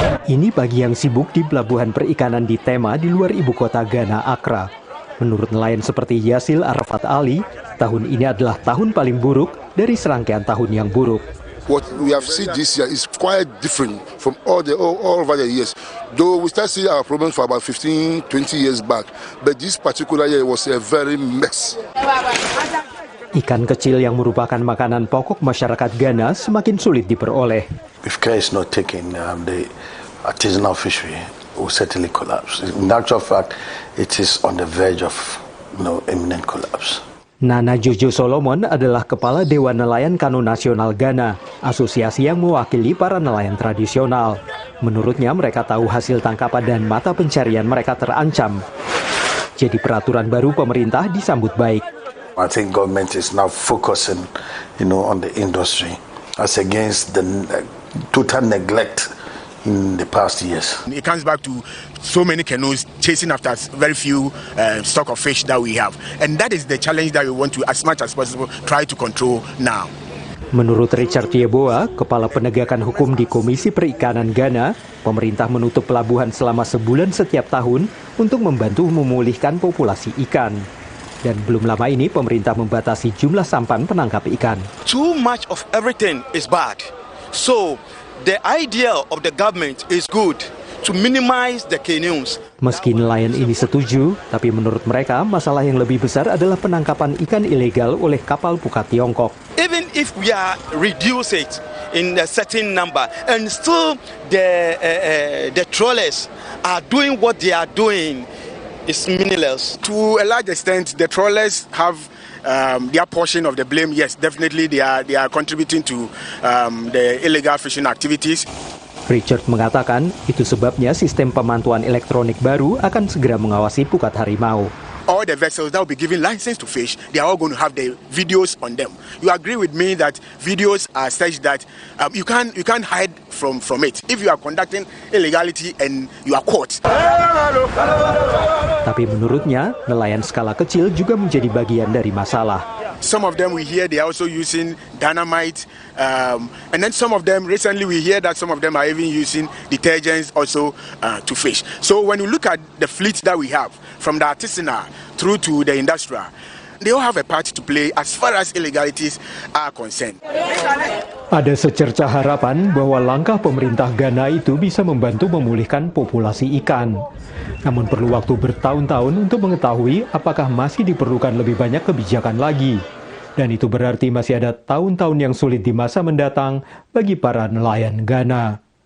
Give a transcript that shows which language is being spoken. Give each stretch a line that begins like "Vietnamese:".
Indonesian: Ini pagi yang sibuk di pelabuhan perikanan di Tema di luar ibu kota Ghana, Accra. Menurut nelayan seperti Yasil Arafat Ali, tahun ini adalah tahun paling buruk dari serangkaian tahun yang buruk.
English: What we have seen this year is quite different from all over the years. Though we start seeing our problems for about 15, 20 years back, but this particular year was a very mess.
Indonesian: Ikan kecil yang merupakan makanan pokok masyarakat Ghana semakin sulit diperoleh.
English: If care is not taken, the artisanal fishery will certainly collapse. In actual fact, it is on the verge of imminent collapse.
Indonesian: Nana Jojo Solomon adalah Kepala Dewan Nelayan Kano Nasional Ghana, asosiasi yang mewakili para nelayan tradisional. Menurutnya mereka tahu hasil tangkapan dan mata pencarian mereka terancam. Jadi peraturan baru pemerintah disambut baik.
English: I think government is now focusing, on the industry as against the total neglect in the past years. It comes back to so many canoes chasing after very few stock of fish that we have. And that is the challenge that we want to, as much as possible, try to control now.
Indonesian: Menurut Richard Yeboah, Kepala Penegakan Hukum di Komisi Perikanan Ghana, pemerintah menutup pelabuhan selama sebulan setiap tahun untuk membantu memulihkan populasi ikan. Dan belum lama ini pemerintah membatasi jumlah sampan penangkap ikan.
English: Too much of everything is bad. So the idea of the government is good to minimize the canoes.
Indonesian: Meski nelayan ini setuju, tapi menurut mereka masalah yang lebih besar adalah penangkapan ikan ilegal oleh kapal pukat Tiongkok.
English: Even if we are reduce it in a certain number, and still the trawlers are doing what they are doing, is meaningless. To a large extent, the trawlers have their portion of the blame. Yes, definitely they are contributing to the illegal fishing activities.
Indonesian: Richard mengatakan itu sebabnya sistem pemantauan elektronik baru akan segera mengawasi pukat harimau.
English: All the vessels that will be given license to fish, they are all going to have the videos on them. You agree with me that videos are such that you can't hide from it. If you are conducting illegality and you are caught.
Indonesian: Tapi menurutnya, nelayan skala kecil juga menjadi bagian dari masalah.
English: Some of them we hear they are also using dynamite, and then some of them recently we hear that some of them are even using detergents also to fish. So when you look at the fleet that we have, from the artisanal through to the industrial, they all have a part to play as far as illegalities are concerned.
Indonesian: Ada secercah harapan bahwa langkah pemerintah Ghana itu bisa membantu memulihkan populasi ikan. Namun perlu waktu bertahun-tahun untuk mengetahui apakah masih diperlukan lebih banyak kebijakan lagi. Dan itu berarti masih ada tahun-tahun yang sulit di masa mendatang bagi para nelayan Ghana.